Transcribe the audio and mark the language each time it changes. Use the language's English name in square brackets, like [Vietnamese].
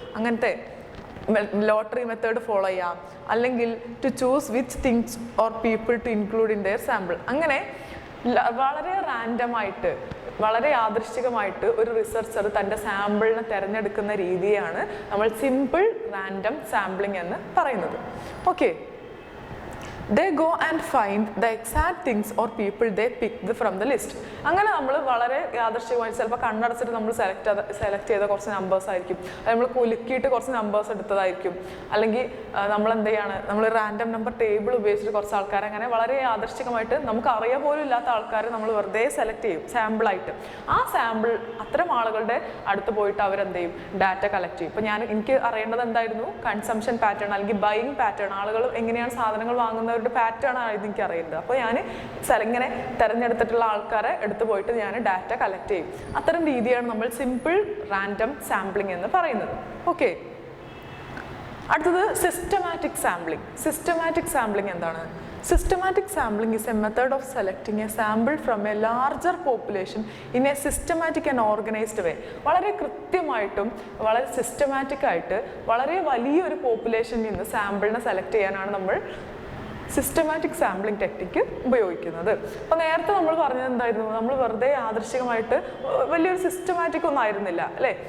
[Malayalam] അങ്ങനത്തെ lottery method follow ചെയ്യാം. അല്ലെങ്കിൽ [English] To choose which things or people to include in their sample. [Malayalam] അങ്ങനെ വളരെ റാൻഡമായിട്ട്, വളരെ യാദൃശ്ചികമായിട്ട് ഒരു റിസർച്ചർ തൻ്റെ സാമ്പിളിനെ തിരഞ്ഞെടുക്കുന്ന രീതിയാണ് നമ്മൾ സിമ്പിൾ റാൻഡം സാമ്പിളിംഗ് എന്ന് പറയുന്നത്. [English] Okay, they go and find the exact things or people they picked from the list. [Malayalam] അങ്ങനെ നമ്മൾ വളരെ യാദൃശ്ചികമായി ചിലപ്പോൾ കണ്ണടച്ചിട്ട് നമ്മൾ സെലക്ട് ചെയ്ത കുറച്ച് നമ്പേഴ്സ് ആയിരിക്കും, നമ്മൾ കുലുക്കിയിട്ട് കുറച്ച് നമ്പേഴ്സ് എടുത്തതായിരിക്കും. അല്ലെങ്കിൽ നമ്മൾ എന്ത് ചെയ്യാണ്? നമ്മൾ റാൻഡം നമ്പർ ടേബിൾ ഉപയോഗിച്ചിട്ട് കുറച്ച് ആൾക്കാരെ അങ്ങനെ വളരെ യാദൃശ്ചികമായിട്ട് നമുക്ക് അറിയാൻ പോലും ഇല്ലാത്ത ആൾക്കാരെ നമ്മൾ വെറുതെ സെലക്ട് ചെയ്യും സാമ്പിളായിട്ട്. ആ സാമ്പിൾ അത്തരം ആളുകളുടെ അടുത്ത് പോയിട്ട് അവരെന്ത് ചെയ്യും? ഡാറ്റ കളക്ട് ചെയ്യും. ഇപ്പോൾ എനിക്ക് അറിയേണ്ടത് എന്തായിരുന്നു? കൺസംഷൻ പാറ്റേൺ അല്ലെങ്കിൽ ബൈയിങ് പാറ്റേൺ, ആളുകൾ എങ്ങനെയാണ് സാധനങ്ങൾ വാങ്ങുന്നത് പാറ്റേൺ ആയിരുന്നു എനിക്ക് അറിയേണ്ടത്. അപ്പോൾ ഞാൻ ഇങ്ങനെ തിരഞ്ഞെടുത്തിട്ടുള്ള ആൾക്കാരെ എടുത്തു പോയിട്ട് ഞാൻ ഡാറ്റ കളക്ട് ചെയ്യും. അത്തരം രീതിയാണ് നമ്മൾ സിമ്പിൾ റാൻഡം സാമ്പിളിംഗ് എന്ന് പറയുന്നത്. ഓക്കെ, അടുത്തത് സിസ്റ്റമാറ്റിക് സാമ്പിളിംഗ്. സിസ്റ്റമാറ്റിക് സാമ്പിളിംഗ് എന്താണ്? [English] Systematic sampling is a method of selecting a sample from a larger population in a systematic and organized way. [Malayalam] വളരെ കൃത്യമായിട്ടും വളരെ സിസ്റ്റമാറ്റിക് ആയിട്ട് വളരെ വലിയൊരു പോപ്പുലേഷനിൽ നിന്ന് സാമ്പിളിനെ സെലക്ട് ചെയ്യാനാണ് നമ്മൾ സിസ്റ്റമാറ്റിക് സാമ്പിളിംഗ് ടെക്നിക്ക് ഉപയോഗിക്കുന്നത്. അപ്പോൾ നേരത്തെ നമ്മൾ പറഞ്ഞത് എന്തായിരുന്നു? നമ്മൾ വെറുതെ യാദൃശ്ചികമായിട്ട് വലിയൊരു സിസ്റ്റമാറ്റിക് ഒന്നും ആയിരുന്നില്ല അല്ലേ.